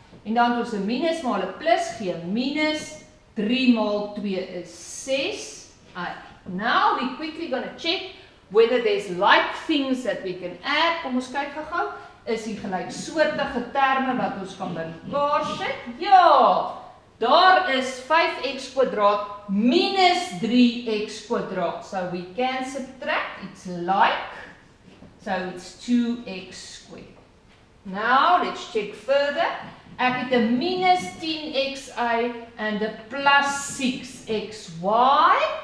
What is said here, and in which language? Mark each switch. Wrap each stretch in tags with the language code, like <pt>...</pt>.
<af>En dan ons 'n minus maal 'n plus gee minus 3 maal 2 is 6y.</af> <en>Now we quickly going to check whether there's like things that we can add.</en> <af>Kom ons kyk gou-gou. Is die gelyksoortige terme wat ons kan bymekaar sit? Ja, daar is 5x kwadraat minus 3x kwadraat.</af> <en>So we can subtract, it's like, so it's 2x squared. Now let's check further.</en> <af>Ek het 'n minus 10xy</af> <en>and a plus 6xy.</en>